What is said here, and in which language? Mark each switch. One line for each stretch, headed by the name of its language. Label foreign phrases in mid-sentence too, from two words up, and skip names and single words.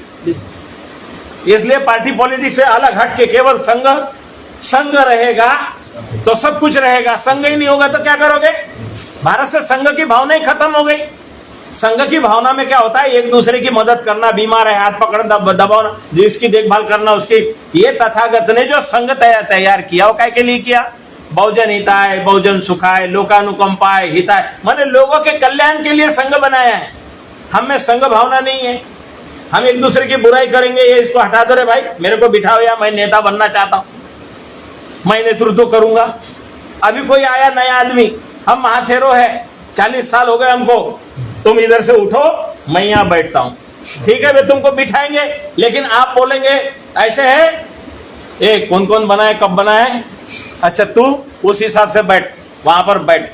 Hindi: इसलिए
English: party politics
Hindi: से अलग हट के केवल संघ रहेगा तो सब कुछ रहेगा, संघ ही नहीं होगा तो क्या करोगे? भारत से संघ की भावना ही खत्म हो गई। संघ की भावना में क्या होता है? एक दूसरे की मदद करना, बीमार है हाथ पकड़ दबाना, जिसकी देखभाल करना उसकी। ये तथागत ने जो संघ तैयार किया वो काय के लिए किया?
Pali: बहुजन हिताय, बहुजन सुखाय, लोकानुकंपाय, हिताय,
Hindi: माने लोगों के कल्याण के लिए संघ बनाया है। हम में संघ भावना नहीं है। हम एक दूसरे की बुराई करेंगे, ये इसको हटा दो रे भाई, मेरे को बिठाओ, या मैं नेता बनना चाहता हूं, मैं नेतृत्व करूंगा। अभी कोई आया नया आदमी, हम महाथेरो है, 40 साल हो गए हमको, तुम इधर से उठो, मैं यहां बैठता हूं, ठीक है, वे तुमको बिठाएंगे, लेकिन आप बोलेंगे ऐसे है, ए कौन कौन बनाए, कब बनाए, अच्छा तू उस हिसाब से बैठ, वहां पर बैठ।